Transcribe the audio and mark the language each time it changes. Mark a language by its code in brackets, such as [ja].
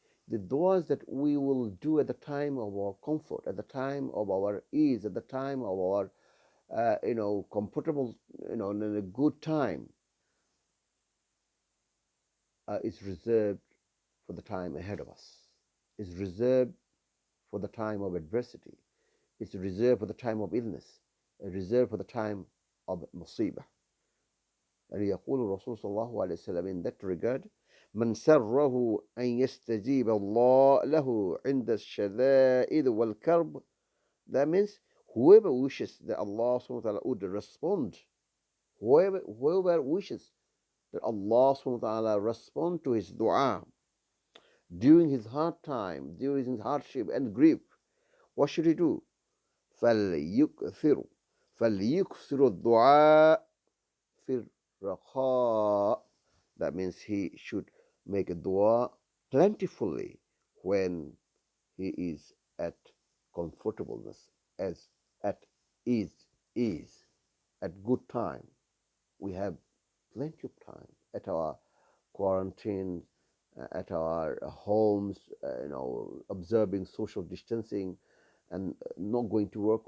[en] The duas that we will do at the time of our comfort, at the time of our ease, at the time of our comfortable, in a good time, is reserved for the time ahead of us. Is reserved for the time of adversity. It's reserved for the time of illness. It's reserved for the time of musibah. And [ar] يقول الرسول صلى الله عليه وسلم [en] in that regard, [ar] من سره أن يستجيب الله له عند الشدائد والكرب. [en] That means whoever wishes that Allah subhanahu wa ta'ala would respond, whoever wishes that Allah subhanahu wa ta'ala respond to his dua during his hard time, during his hardship and grief, what should he do? [ar] فليكثر فليكثر الدعاء في الرخاء. [en] That means he should make a dua plentifully when he is at comfortableness, as at ease, at good time. We have plenty of time at our quarantine, at our homes, observing social distancing and not going to work.